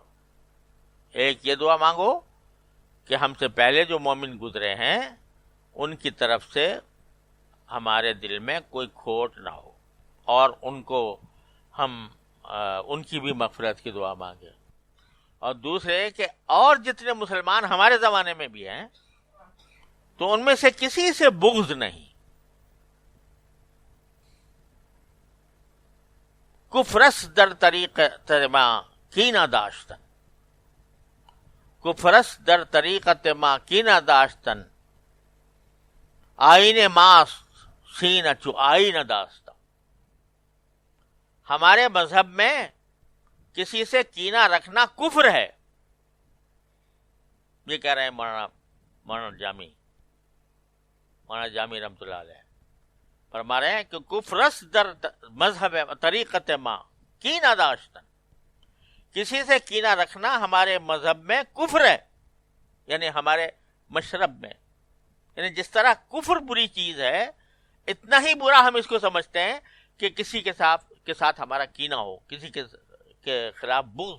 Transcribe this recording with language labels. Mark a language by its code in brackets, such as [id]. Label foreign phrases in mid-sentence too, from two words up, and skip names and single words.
[ur] ایک یہ دعا مانگو کہ ہم سے پہلے جو مومن گزرے ہیں ان کی طرف سے ہمارے دل میں کوئی کھوٹ نہ ہو، اور ان کو ہم ان کی بھی مغفرت کی دعا مانگے۔ اور دوسرے کہ اور جتنے مسلمان ہمارے زمانے میں بھی ہیں تو ان میں سے کسی سے بغض نہیں، [fa] کفرس در طریقت ما کینہ داشتن، کفرس در طریقت ما کینہ داشتن، آئین ماست سینہ چو آئین داشتن۔ [ur] ہمارے مذہب میں کسی سے کینہ رکھنا کفر ہے، یہ کہہ رہے ہیں مولانا جامی [ar] رحمۃ اللہ [ur] علیہ، فرما رہے ہیں کہ [fa] کفرس در مذہب طریقت ما کینہ داشتن، [ur] کسی سے کینہ رکھنا ہمارے مذہب میں کفر ہے، یعنی ہمارے مشرب میں، یعنی جس طرح کفر بری چیز ہے اتنا ہی برا ہم اس کو سمجھتے ہیں کہ کسی کے ساتھ ہمارا کینہ ہو، کسی کے خلاف بغض۔